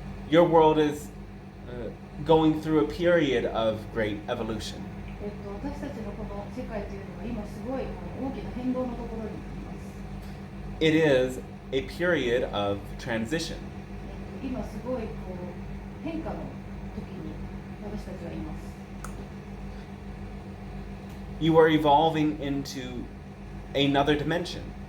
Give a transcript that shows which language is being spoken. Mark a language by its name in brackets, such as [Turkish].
[English] Your world is going through a period of great evolution. [Japanese] 私たちのこの世界というのは今すごい大きな変動のところにいます。 [English] It is a period of transition. [Japanese] 今すごい変化の時に私たちはいます。 [English] You are evolving into another dimension.